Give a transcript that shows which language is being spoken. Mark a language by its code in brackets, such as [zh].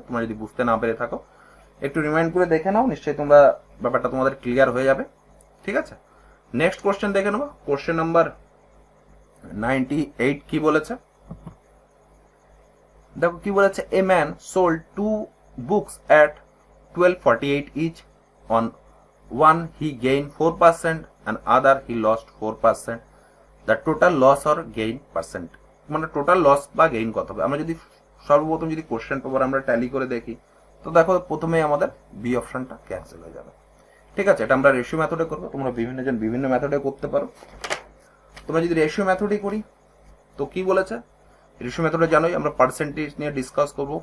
[bn] তোমরা যদি বুঝতে না পেরে থাকো একটু রিমাইন্ড করে দেখে নাও, নিশ্চয়ই তোমরা ব্যাপারটা তোমাদের ক্লিয়ার হয়ে যাবে। ঠিক আছে, নেক্সট কোশ্চেন দেখে নেবো। কোশ্চেন নাম্বার 98 কি বলেছে? দেখো কি বলেছে? [en] A man sold 2 books at 12.48 each. On one he gained 4% and other he lost 4%. The total loss or gain percent, [bn] মানে টোটাল লস বা গেইন কত হবে? আমরা যদি সর্বপ্রথম যদি কোশ্চেন পেপার আমরা ট্যালি করে দেখি তো দেখো প্রথমেই আমাদের বি অপশনটা ক্যান্সেল হয়ে যাবে। ঠিক আছে, এটা আমরা রেশিও মেথডে করবো, তোমরা বিভিন্ন মেথডে করতে পারো। তোমরা যদি রেশিও মেথডই করি তো কি বলেছে? রেশিও মেথডে জানোই আমরা পার্সেন্টেজ নিয়ে ডিসকাস করবো।